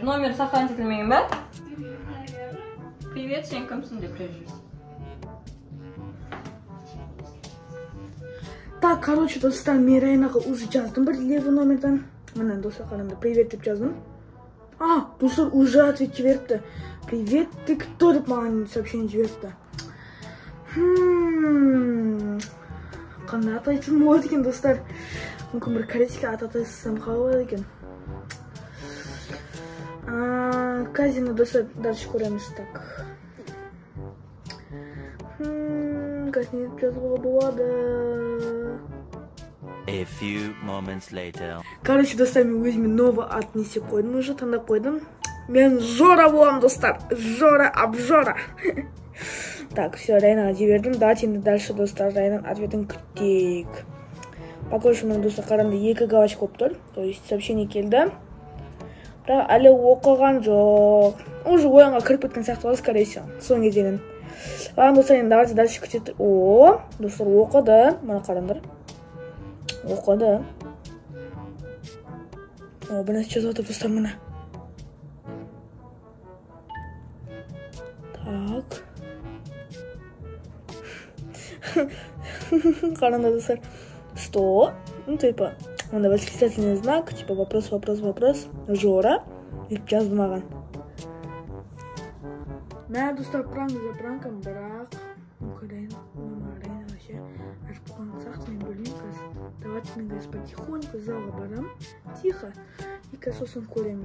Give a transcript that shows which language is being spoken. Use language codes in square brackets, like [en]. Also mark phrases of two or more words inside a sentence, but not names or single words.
[ru] Номер сохранить [kk] етілмеген ба? Привет, сен кімсің деп жазыр. Так, короче, достар, мен Райанаға уже жаздым бір левый номердан. Мына достар, қараңдар, привет деп жаздым. Достар [ru] уже ответ [kk] жіберіпті. [ru] Привет, ты кто [kk] деп маған сообщение жіберіпті. Қандай ат айтсам болады екен, достар. Мүмкін бір корейский ат атасам қалай болады екен. Казино, достар, дальше көреміз. Так. Қазір не деп жазуға болады. [en] A few moments later. [kk] Короче, достар, мен өзіме новый ат не істеп қойдым, уже таңдап қойдым. Мен Жора боламын, достар. Жора, обжора. [ru] Так, все, [kk] Райанаға жібердім. Давайте енді дальше, достар, Райанан ответін күтейік. [ru] Пока что [kk] мен, достар, қараңда 2 галочка болып тұр. [ru] То есть сообщение [kk] келді. Бірақ әлі оқыған жоқ. Уже ойынға кіріп кеткен сияқты болды, [ru] скорее всего. [kk] Соң кезденен. Ладно, достар, енді [ru] давайте дальше [kk] күтейік. О, достар, оқыды. Мына қараңдар. Оқыды. О, бір нәрсе жазып отыр, достар, мына. Так. Қараңдар, достар. Что? [ru] Ну, типа, мында восклицательный знак, типа, вопрос. [kk] Жора. Деп жазды маған. Мә, достар, [ru] пранк за пранком, [kk] бірақ. Райана вообще аж қуансақ, мен білмеймін қазір. Давайте мен қазір потихоньку залға барам. Тихо. И қазір сосын көреміз.